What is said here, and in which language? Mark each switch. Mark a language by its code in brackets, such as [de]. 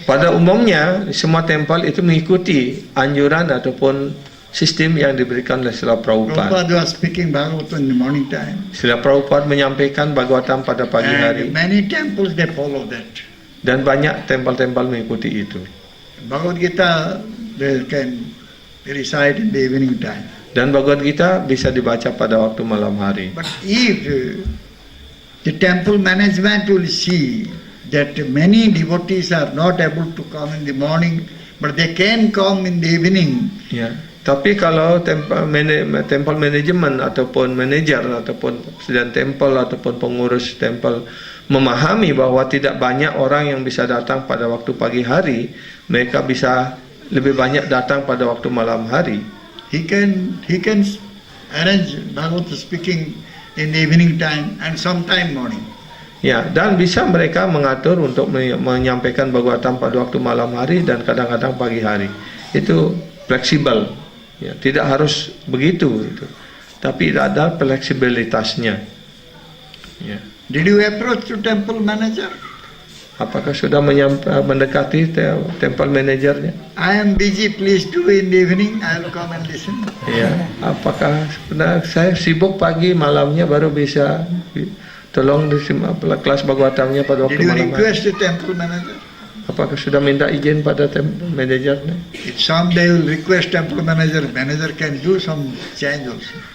[id] Pada umumnya semua tempel itu mengikuti anjuran ataupun sistem yang diberikan oleh Srila Prabhupada. [en] Prabhupada was speaking Bhagavatam in the morning time. [id] Srila Prabhupada menyampaikan Bhagavatam pada pagi hari. [en] And many temples they follow that. [id] Dan banyak tempel-tempel mengikuti itu. [en] Bhagavad Gita they can recite in the evening time. [id] Dan Bhagavad Gita bisa dibaca pada waktu malam hari. [en] But if the temple management will see that many devotees are not able to come in the morning, but they can come in the evening. [id] Ya. Tapi kalau temple manajemen ataupun manajer ataupun presiden tempel ataupun pengurus tempel memahami bahwa tidak banyak orang yang bisa datang pada waktu pagi hari, mereka bisa lebih banyak datang pada waktu malam hari. [en] He can arrange Bhagavad speaking in the evening time and sometime morning. [id] Ya, dan bisa mereka mengatur untuk menyampaikan Bhagavatam pada waktu malam hari dan kadang-kadang pagi hari. Itu fleksibel. Ya, tidak harus begitu itu. Tapi ada fleksibilitasnya. Ya. [en] Did you approach to temple manager? [id] Apakah sudah mendekati temple manajernya? [en] I am busy, please do in the evening, I will come and listen. [id] Ya, apakah sebenarnya saya sibuk pagi, malamnya baru bisa tolong kelas Bhagavatamnya pada waktu [en] Did you [id] malam hari. [en] request the temple manager? [id] Apakah sudah minta izin pada temple manajernya? [en] If someday you will request temple manager can do some change also.